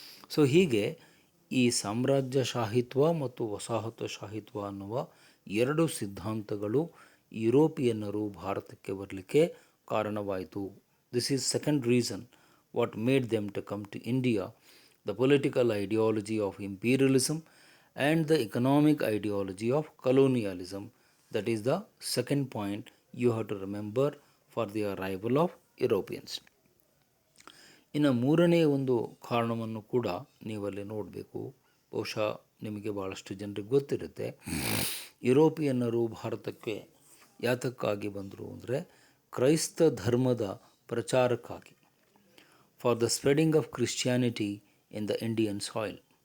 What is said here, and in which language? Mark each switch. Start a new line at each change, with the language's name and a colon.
Kannada: So ಹೀಗೆ ಈ ಸಾಮ್ರಾಜ್ಯಶಾಹಿತ್ವ ಮತ್ತು ವಸಾಹತುಶಾಹಿತ್ವ ಅನ್ನುವ ಎರಡು ಸಿದ್ಧಾಂತಗಳು ಯುರೋಪಿಯನ್ನರು ಭಾರತಕ್ಕೆ ಬರಲಿಕ್ಕೆ ಕಾರಣವಾಯಿತು.
English: This is second reason what made them to come to India, the political ideology of imperialism and the economic ideology of colonialism. That is the second point you have to remember for the arrival of Europeans.
Kannada: ಇನ್ನು ಮೂರನೇ ಒಂದು ಕಾರಣವನ್ನು ಕೂಡ ನೀವಲ್ಲಿ ನೋಡಬೇಕು. ಬಹುಶಃ ನಿಮಗೆ ಭಾಳಷ್ಟು ಜನರಿಗೆ ಗೊತ್ತಿರುತ್ತೆ. ಯುರೋಪಿಯನ್ನರು ಭಾರತಕ್ಕೆ ಯಾತಕ್ಕಾಗಿ ಬಂದರು ಅಂದರೆ, ಕ್ರೈಸ್ತ ಧರ್ಮದ ಪ್ರಚಾರಕ್ಕಾಗಿ,
English: For the spreading of Christianity in the Indian soil.